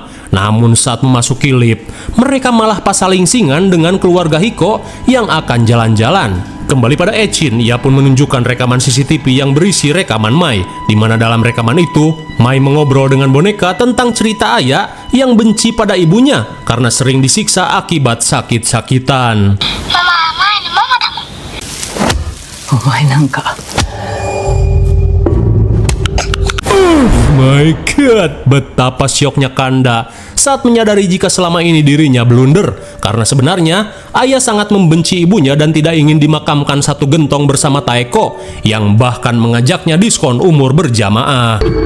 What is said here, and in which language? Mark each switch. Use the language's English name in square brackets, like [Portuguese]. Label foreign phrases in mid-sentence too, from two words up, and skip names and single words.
[Indonesian] Namun saat memasuki lift, mereka malah pasaling-singan dengan keluarga Hiko yang akan jalan-jalan. Kembali pada Echin, ia pun menunjukkan rekaman CCTV yang berisi rekaman Mai, di mana dalam rekaman itu, Mai mengobrol dengan boneka tentang cerita ayah yang benci pada ibunya karena sering disiksa akibat sakit-sakitan. [Japanese] お前なんか [English] My God, [Indonesian] betapa syoknya Kanda saat menyadari jika selama ini dirinya blunder. Karena sebenarnya, ayah sangat membenci ibunya dan tidak ingin dimakamkan satu gentong bersama Taeko, yang bahkan mengajaknya diskon umur berjamaah.